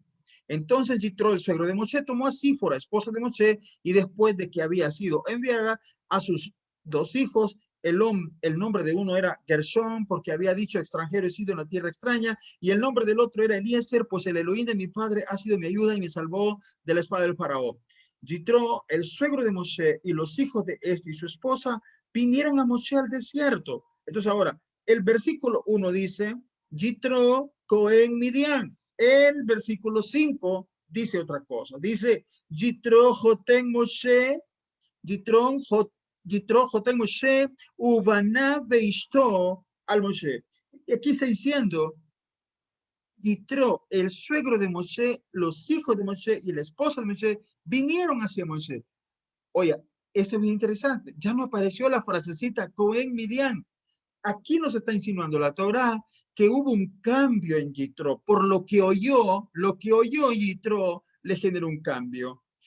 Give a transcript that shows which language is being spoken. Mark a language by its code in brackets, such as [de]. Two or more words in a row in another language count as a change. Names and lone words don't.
[es] Entonces Yitro, el suegro de Moshe, tomó a Sífora, esposa de Moshe, y después de que había sido enviada a sus dos hijos, el nombre de uno era Gershón, porque había dicho extranjero he sido en la tierra extraña, y el nombre del otro era Eliezer, pues el Elohim de mi padre ha sido mi ayuda y me salvó de la espada del faraón. Yitro, el suegro de Moshe, y los hijos de este y su esposa vinieron a Moshe al desierto. Entonces ahora, el versículo 1 dice, Yitro [he] כהן מדין. [es] El versículo 5 dice otra cosa. Dice, [he] יתרו חותן משה, יתרו חותן משה, ובנו באשתו אל משה. [es] Y aquí está diciendo, Yitro, el suegro de Moshe, los hijos de Moshe y la esposa de Moshe vinieron hacia Moshe. Oye, esto es muy interesante. Ya no apareció la frasecita [he] כהן מדין. [es] Aquí nos está insinuando la Torá que hubo un cambio en Yitro, por lo que oyó Yitro le generó un cambio.